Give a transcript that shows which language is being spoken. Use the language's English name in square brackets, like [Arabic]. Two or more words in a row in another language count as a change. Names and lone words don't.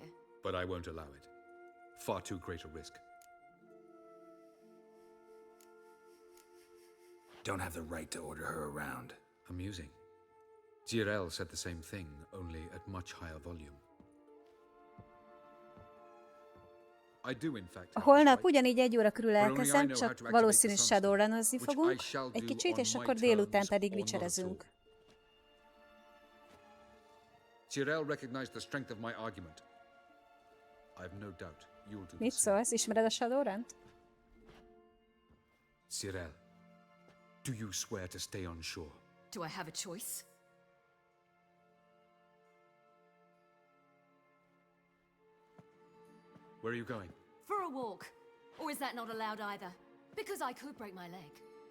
[English] But I won't allow it. Far too great a risk. Don't have the right to order her around. Amusing. Geralt said the same thing, only at much higher volume. I do, in fact, [Hungarian] Holnap ugyanígy 1 óra körül elkezdem, csak valószínű Shadowrun-ozni fogunk egy kicsit, és akkor délután pedig vicserezünk. [English] Geralt recognized the strength of my argument. I've no doubt you'll do the [Hungarian] Mit [English] same. [Hungarian] szólsz? Ismered a Shadowrun-t? [English] Geralt, do you swear to stay on shore? Do I have a choice? Where are you going? For a walk. Or is that not allowed either? Because I could break my leg.